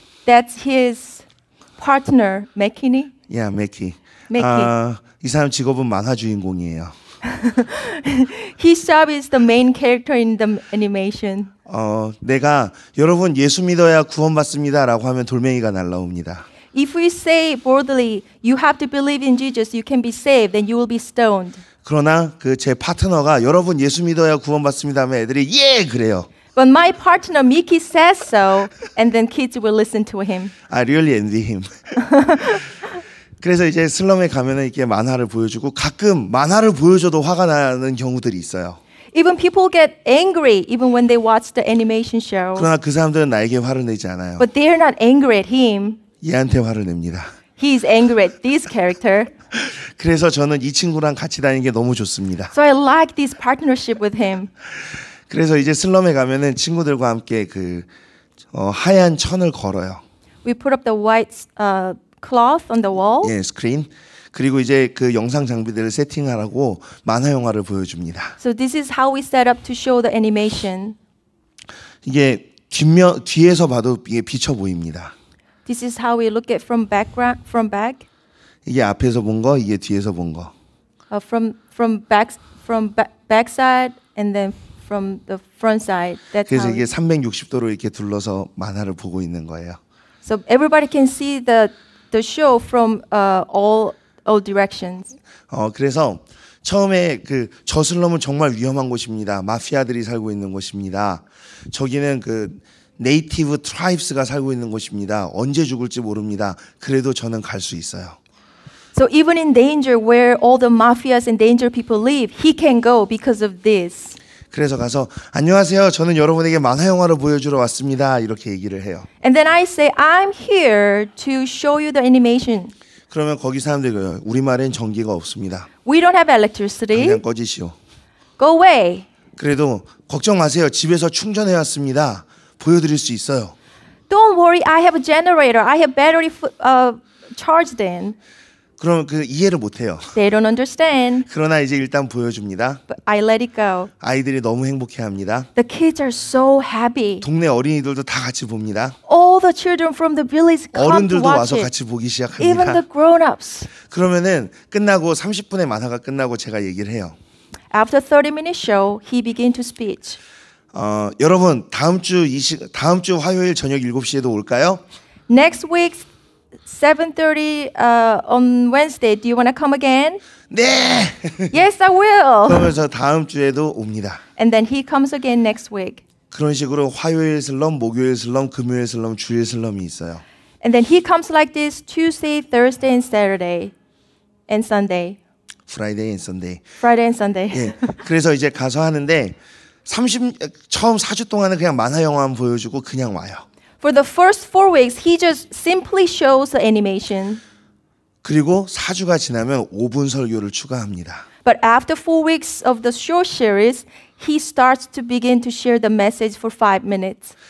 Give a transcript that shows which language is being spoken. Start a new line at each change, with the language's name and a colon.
English: That's his partner, McKinney.
Korean: 야, 맥키. 맥키. 이 사람 직업은 만화 주인공이에요.
English: His job is the main character in the animation.
Korean: 내가 여러분 예수 믿어야 구원받습니다라고 하면 돌멩이가 날라옵니다.
English: If we say boldly, you have to believe in Jesus, you can be saved, then you will be stoned.
Korean: 그러나 그 제 파트너가 여러분 예수 믿어야 구원받습니다 하면 애들이 예 그래요.
English: But my partner Mickey says so, and then kids will listen to him. I really envy him.
Korean: 그래서 이제 슬럼에 가면은 이렇게 만화를 보여주고 가끔 만화를 보여줘도 화가 나는 경우들이 있어요.
English: Even people get angry even when they watch the animation show.
Korean: 그러나 그 사람들은 나에게 화를 내지 않아요.
English: But they're not angry at him.
Korean: 얘한테 화를 냅니다.
English: He's angry at this character.
Korean: 그래서 저는 이 친구랑 같이 다니는 게 너무 좋습니다.
English: So I like this partnership with him.
Korean: 그래서 이제 슬럼에 가면은 친구들과 함께 그 하얀 천을 걸어요.
English: We put up the white cloth on the wall.
Korean: 예, 스크린. 그리고 이제 그 영상 장비들을 세팅하라고 만화 영화를 보여줍니다.
English: So this is how we set up to show the animation.
Korean: 이게 뒤에서 봐도 이게 비쳐 보입니다.
English: This is how we look at from back.
Korean: 이게 앞에서 본 거, 이게 뒤에서 본 거.
English: From back side and then from the front side. That's
Korean: 그래서
English: how.
Korean: 이게 360도로 이렇게 둘러서 만화를 보고 있는 거예요.
English: So everybody can see the show from all directions.
Korean: 그래서 처음에 그 저슬럼은 정말 위험한 곳입니다. 마피아들이 살고 있는 곳입니다. 저기는 그 네이티브 트라이브스가 살고 있는 곳입니다. 언제 죽을지 모릅니다. 그래도 저는 갈 수 있어요.
English: So even in danger where all the mafias and danger people live, he can go because of this.
Korean: 그래서 가서 안녕하세요. 저는 여러분에게 만화 영화를 보여주러 왔습니다. 이렇게 얘기를 해요.
English: And then I say, I'm here to show you the animation.
Korean: 그러면 거기 사람들이 그래요. 우리말엔 전기가 없습니다.
English: We don't have electricity.
Korean: 그냥 꺼지시오.
English: Go away.
Korean: 그래도 걱정 마세요. 집에서 충전해 왔습니다. 보여드릴 수 있어요.
English: Don't worry, I have a generator. I have battery charged in.
Korean: 그러면 그 이해를 못해요.
English: They don't understand.
Korean: 그러나 이제 일단 보여줍니다.
English: But I let it go.
Korean: 아이들이 너무 행복해합니다.
English: The kids are so happy.
Korean: 동네 어린이들도 다 같이 봅니다.
English: All the children from the village come to
Korean: 어른들도
English: watch
Korean: 와서
English: it.
Korean: 같이 보기
English: Even the
Korean: 시작합니다.
English: grown-ups.
Korean: 그러면은 끝나고 30분의 만화가 끝나고 제가 얘기를 해요.
English: After 30-minute show, he began to speak.
Korean: 여러분 다음 주 화요일 저녁 7시에도 올까요?
English: Next week, 7:30 on Wednesday. Do you want to come again?
Korean: 네.
English: Yes, I will.
Korean: 그러면서 다음 주에도 옵니다.
English: And then he comes again next week.
Korean: 그런 식으로 화요일 슬럼, 목요일 슬럼, 금요일 슬럼, 주일 슬럼이 있어요.
English: And then he comes like this Tuesday, Thursday, and Saturday, and Sunday. Friday and Sunday. Friday and Sunday.
Korean: 예. 그래서 이제 가서 하는데 처음 4주 동안은 그냥 만화 영화만 보여주고 그냥 와요.
English: For the first 4 weeks, he just simply shows the animation.
Korean: 그리고 4주가 지나면 5분 설교를 추가합니다.
English: But after 4 weeks of the short series, he starts to begin to share the message for 5 minutes.